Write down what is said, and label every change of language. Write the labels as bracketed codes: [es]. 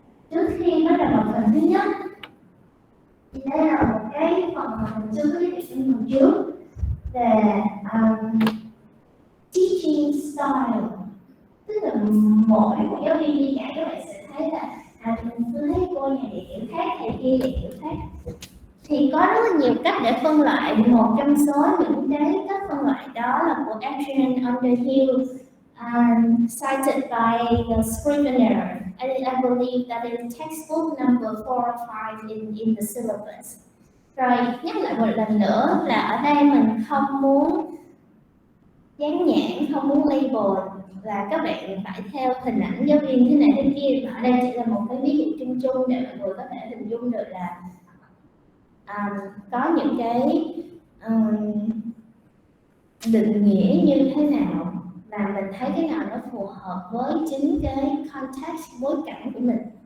[vi] Trước khi bắt đầu vào phần thứ nhất thì đây là một cái phần mà mình chưa có giới thiệu trong phần trước về teaching style, tức là mỗi một giáo viên đi dạy các bạn sẽ thấy là mình tôi thấy cô này dạy kiểu khác, thầy kia dạy kiểu khác. Thì có rất là nhiều cách để phân loại. Một trong số những cái cách phân loại đó là của Adrian Underhill, [en] cited by the Scrivener. I believe that is textbook number 4 or 5 in the syllabus. [vi] Rồi nhắc lại một lần nữa là ở đây mình không muốn dán nhãn, không muốn label là các bạn phải theo hình ảnh giáo viên thế này thế kia. Ở đây chỉ là một cái ví dụ chung chung để mọi người có thể hình dung được là có những cái định nghĩa như thế nào và mình thấy cái nào nó phù hợp với chính cái context, bối cảnh của mình.